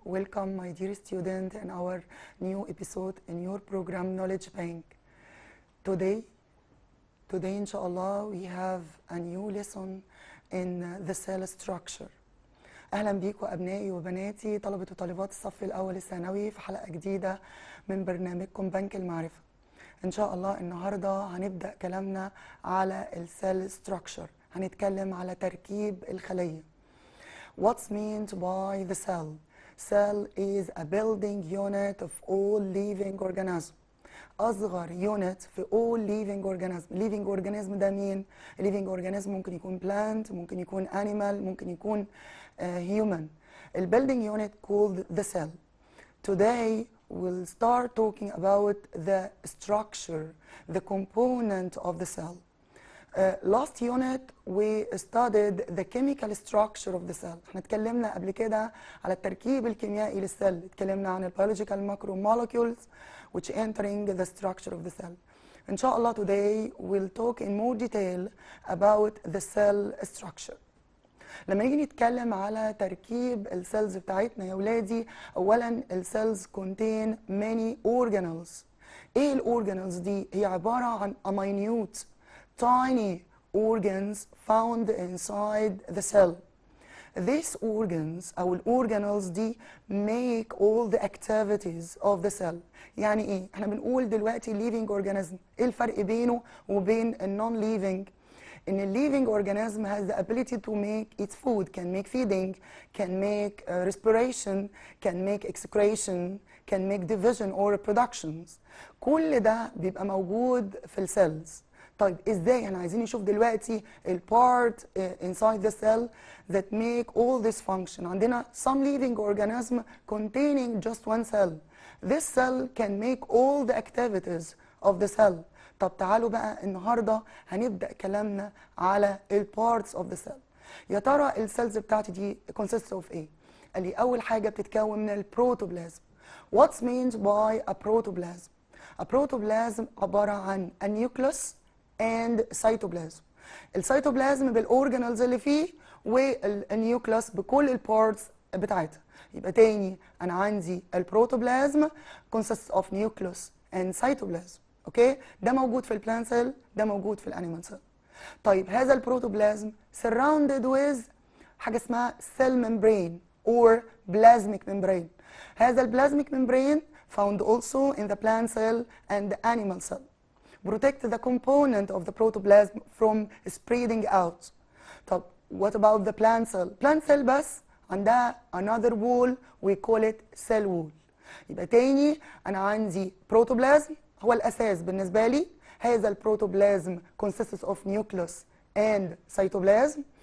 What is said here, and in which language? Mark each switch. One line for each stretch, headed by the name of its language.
English: Welcome, my dear student, in our new episode in your program Knowledge Bank. Today, inshallah, we have a new lesson in the cell structure.
Arabic: أهلا بيكم أبنائي وبناتي طلبة وطالبات الصف الأول الثانوي في حلقة جديدة من برنامجكم بنك المعرفة. إن شاء الله النهاردة هنبدأ كلامنا على السيل structure. هنتكلم على تركيب الخلية.
English: What's meant by the cell? Cell is a building unit of all living organisms.
Arabic: أصغر
English: unit في all living organism.
Arabic: Living organism ده مين؟ living organism ممكن يكون plant، ممكن يكون animal، ممكن يكون human.
English: The building unit called the cell. Today we'll start talking about the structure, the component of the cell. Last unit we studied the chemical structure of the cell.
Arabic: احنا اتكلمنا قبل كده على التركيب الكيميائي للسل. اتكلمنا عن ال
English: biological macromolecules which entering the structure of the cell. إن شاء الله today we'll talk in more detail about the cell structure.
Arabic: لما نيجي نتكلم على تركيب السيلز بتاعتنا يا ولادي، أولا السيلز
English: contain many organelles.
Arabic: ايه الأورجانلز دي؟ هي عبارة عن
English: a minute tiny organs found inside the cell. These organs
Arabic: أو الأورجانلز دي
English: make all the activities of the cell.
Arabic: يعني إيه؟ إحنا بنقول دلوقتي living organism. إيه الفرق بينه وبين
English: non living؟ إن living organism has the ability to make its food, can make feeding, can make respiration, can make excretion, can make division or reproductions.
Arabic: كل ده بيبقى موجود في السيلز. طيب ازاي؟ احنا عايزين نشوف دلوقتي البارت
English: inside the cell that make all this function. عندنا some living organism containing just one cell. This cell can make all the activities of the cell.
Arabic: طب تعالوا بقى النهارده هنبدأ كلامنا على البارتس
English: of the cell.
Arabic: يا ترى السيلز بتاعتي دي
English: consists of
Arabic: ايه؟ قال لي أول حاجة بتتكون من البروتوبلازم.
English: What's meant by a protoplasm? A protoplasm
Arabic: عبارة عن
English: a nucleus and cytoplasm.
Arabic: السيتوبلازم بالاورجانلز اللي فيه والنيوكلاس بكل البارتس بتاعتها. يبقى تاني انا عندي البروتوبلازم
English: consists of nucleus and cytoplasm.
Arabic: اوكي؟ ده موجود في البلانت سيل، ده موجود في الانيمال سيل. طيب هذا البروتوبلازم
English: surrounded with
Arabic: حاجه اسمها
English: cell membrane or plasmic membrane. هذا البلازميك membrane found also in the plant cell and the animal cell. Protect the component of the protoplasm from spreading out. طب what about the plant cell? Plant cell
Arabic: بس عندها
English: another wall we call it cell wall.
Arabic: يبقى تاني أنا عندي protoplasm هو الأساس بالنسبة لي. هذا البروتوبلازم
English: consists of nucleus and cytoplasm.